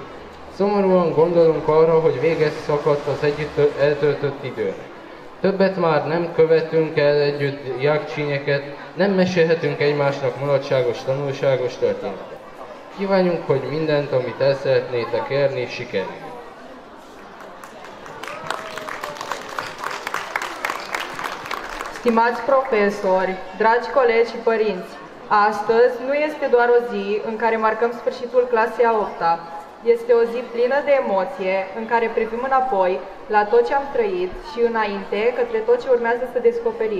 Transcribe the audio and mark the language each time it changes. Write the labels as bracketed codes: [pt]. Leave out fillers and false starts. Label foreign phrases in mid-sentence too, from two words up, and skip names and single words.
[hu] Szomorúan gondolunk arra, hogy véget szakadt az együtt eltöltött időnek. Többet már nem követünk el együtt diákcsínyeket, nem mesélhetünk egymásnak mulatságos, tanulságos történetet. Kívánjuk, hogy mindent, amit el szeretnétek érni, sikerüljön. [ro] Stimați profesori, dragi colegi și părinți, astăzi nu este doar o zi în care marcăm sfârșitul clasei a 8-a. Este o zi plină de emoție în care privim înapoi la tot ce am trăit și înainte către tot ce urmează să descoperim.